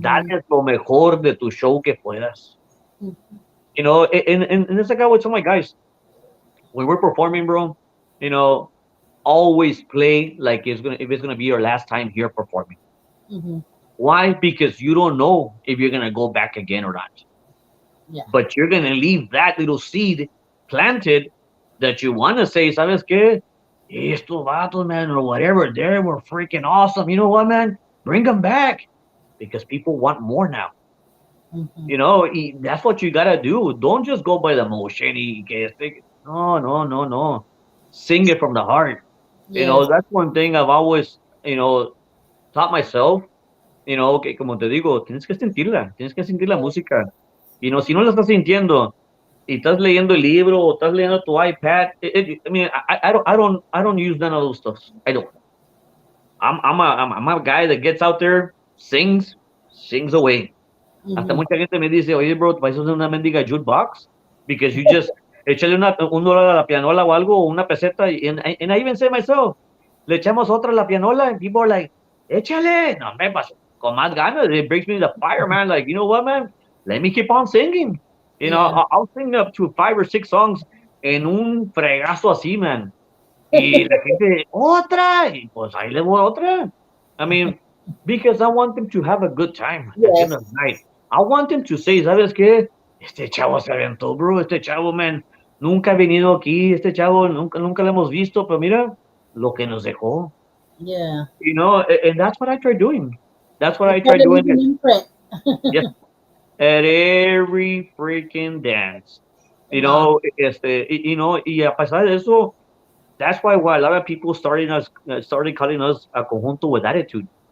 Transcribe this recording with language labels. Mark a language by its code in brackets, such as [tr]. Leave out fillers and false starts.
[es] dale lo mejor de tu show que puedas. [en] And it's like I would tell my guys, when we're performing, bro, you know, always play like if it's gonna be your last time here performing. Mm-hmm. Why? Because you don't know if you're gonna go back again or not. Yeah. But you're gonna leave that little seed planted that you wanna say, [es] ¿sabes qué? Estos vatos, [en] man, or whatever, they were freaking awesome. You know what, man? Bring them back because people want more now. Mm-hmm. That's what you gotta do. Don't just go by the motion. No, no, no, no. Sing it from the heart. Yes. That's one thing I've always, taught myself. [es] Que como te digo, tienes que sentir la música. Si no la estás sintiendo y estás leyendo el libro o estás leyendo tu iPad, [en] I mean, I don't use none of those stuff. I don't. I'm a guy that gets out there, sings away. [es] Hasta Mm-hmm. mucha gente me dice, oye, bro, ¿vas a hacer una mendiga jukebox? [en] Because you just [es] échale un dólar a la pianola o algo, o una peseta, [en] and I even say myself, [es] le echamos otra a la pianola, [en] and people are like, [es] échale, no, me pasa, con más ganas, [en] it brings me the fire, man, like, you know what, man, let me keep on singing, Yeah. I'll sing up to 5 or 6 songs [es] en un fregazo así, [en] man, [es] y la gente, otra, y pues ahí le voy otra, [en] I mean, because I want them to have a good time at the end of the Yes. night. I want them to say, [es] ¿sabes qué? Este chavo se aventó, bro. Este chavo, man, nunca ha venido aquí. Este chavo nunca lo hemos visto, pero mira lo que nos dejó. [en] Yeah. And that's what I try doing. That's what You I try try to doing. leave an imprint. Yes, at every freaking dance. Wow. [es] Y a pesar de eso, [en] that's why a lot of people started calling us a conjunto with attitude.